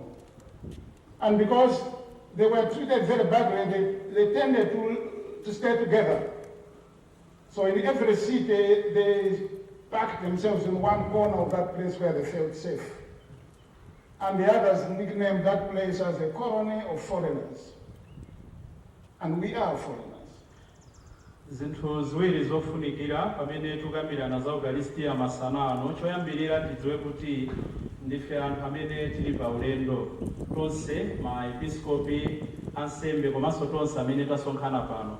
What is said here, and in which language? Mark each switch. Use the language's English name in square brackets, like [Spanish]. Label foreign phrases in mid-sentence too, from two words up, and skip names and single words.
[English] And because they were treated very badly, they tended to stay together. So in every city, they packed themselves in one corner of that place where they felt safe. And the others nicknamed that place as a colony of foreigners. And we are foreigners. [Nyanja] Zinthu ziwiri zofunikira pamene tukambirana za Eucharistia masanano, choyambirira tidziwe kuti ndife anthu amene tili pa ulendo tonse, maepiskopi, ansembe komanso tonse amene tasonkhana pano.